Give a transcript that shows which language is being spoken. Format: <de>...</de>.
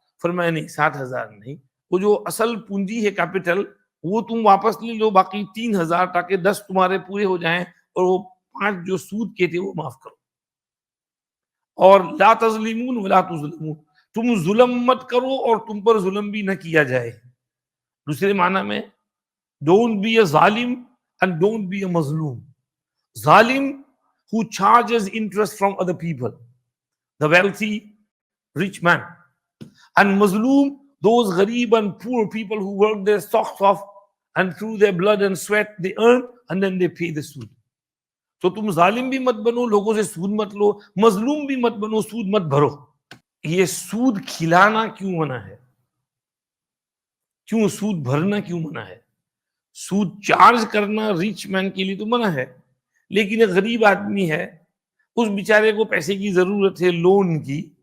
<ur>فرمایا نہیں، 60,000 نہیں، وہ جو اصل پونجی ہے کیپٹل وہ تم واپس لے لو، باقی 3,000 تاکہ 10 تمہارے پورے ہو جائیں اور وہ 5 جو سود کے تھے وہ معاف کرو. اور</ur> <ar>لا تظلمون ولا تظلمون،</ar> <ur>تم ظلم مت کرو اور تم پر ظلم بھی نہ کیا جائے.</ur> <en>دوسرے معنی میں ڈونٹ بی اے ظالم اینڈ ڈونٹ بی اے مظلوم. ظالم who charges interest from other people, the wealthy rich man, and mazloom, those gharib and poor people who work their socks off and through their blood and sweat they earn and then they pay the suud.</en> <ur>تو تم ظالم بھی مت بنو، لوگوں سے سود مت لو، مظلوم بھی مت بنو، سود مت بھرو. یہ سود کھلانا کیوں منع ہے؟ کیوں سود بھرنا کیوں منع ہے؟ سود چارج کرنا ریچ مین کے لیے تو منع ہے، لیکن ایک غریب آدمی ہے، اس بیچارے کو پیسے کی ضرورت ہے، لون کی،</ur>